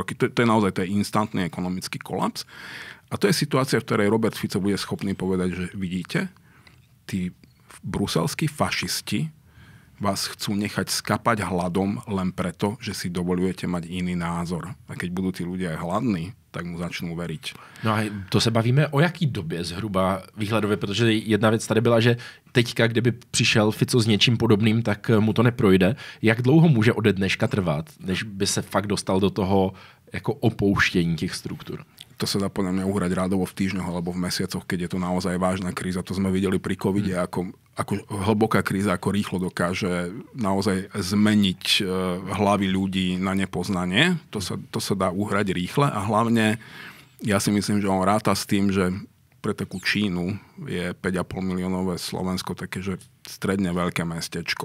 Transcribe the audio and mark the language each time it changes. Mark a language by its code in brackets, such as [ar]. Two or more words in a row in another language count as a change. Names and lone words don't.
[sk] To je naozaj instantný ekonomický kolaps. A to je situácia, v ktorej Robert Fico bude schopný povedať, že vidíte, tí bruselskí fašisti vás chcú nechať skapať hladom len preto, že si dovolujete mať iný názor. A keď budú tí ľudia aj hladní, tak mu začnú veriť. [cs] No a to se bavíme o jaký době zhruba výhledově, protože jedna věc tady byla, že teďka, kdyby přišel Fico s něčím podobným, tak mu to neprojde. Jak dlouho může ode dneška trvat, než by se fakt dostal do toho jako opouštění těch struktur? [sk] To sa dá podľa mňa uhrať rádovo v týždňoch alebo v mesiacoch, keď je to naozaj vážna kríza. To sme videli pri covide, ako hlboká kríza, ako rýchlo dokáže naozaj zmeniť hlavy ľudí na nepoznanie. To sa dá uhrať rýchle a hlavne ja si myslím, že on ráta s tým, že pre takú Čínu je 5,5 miliónové Slovensko také, že stredne veľké mestečko.